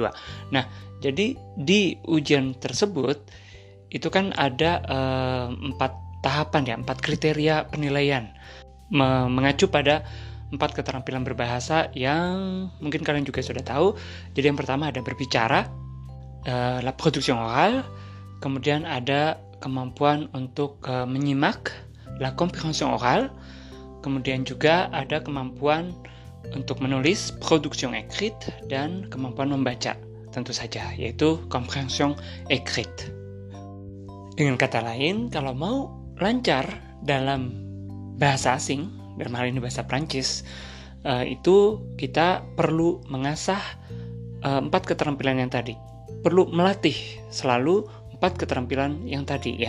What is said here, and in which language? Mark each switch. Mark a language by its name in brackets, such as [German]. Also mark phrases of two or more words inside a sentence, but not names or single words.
[Indonesian] Nah, jadi di ujian tersebut, itu kan ada 4 tahapan ya, 4 kriteria penilaian. Mengacu pada 4 keterampilan berbahasa yang mungkin kalian juga sudah tahu. Jadi yang pertama ada berbicara, [French] la production orale, [Indonesian] kemudian ada kemampuan untuk menyimak, [French] la compréhension orale, [Indonesian] kemudian juga ada kemampuan untuk menulis, [French] production écrite, [Indonesian] dan kemampuan membaca, tentu saja, yaitu [French] compréhension écrite. [Indonesian] Dengan kata lain, kalau mau lancar dalam bahasa asing, dalam hal ini bahasa Prancis, itu kita perlu mengasah 4 keterampilan yang tadi. Perlu melatih selalu 4 keterampilan yang tadi ya.